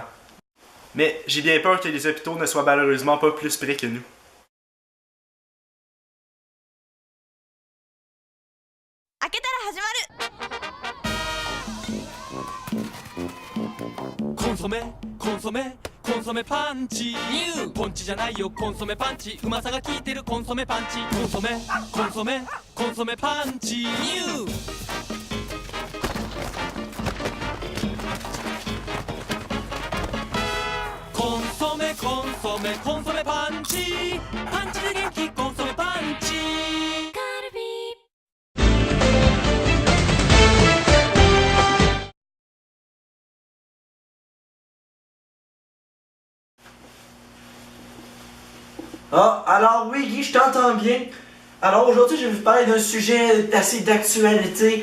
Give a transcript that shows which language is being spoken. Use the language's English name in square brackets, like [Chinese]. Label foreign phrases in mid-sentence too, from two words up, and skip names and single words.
[French] Mais j'ai bien peur que les hôpitaux ne soient malheureusement pas plus près que nous. [Japanese] コンソメ、コンソメ、コンソメパンチ. New! ポンチじゃないよ、コンソメパンチ。うまさが効いてるコンソメパンチ。コンソメ、コンソメ、コンソメパンチ。New! コンソメ、コンソメ、コンソメパンチ。パンチで元気、コンソメパンチ。カルビー。 [French] Ah, alors oui, Guy, je t'entends bien. Alors aujourd'hui, je vais vous parler d'un sujet assez d'actualité.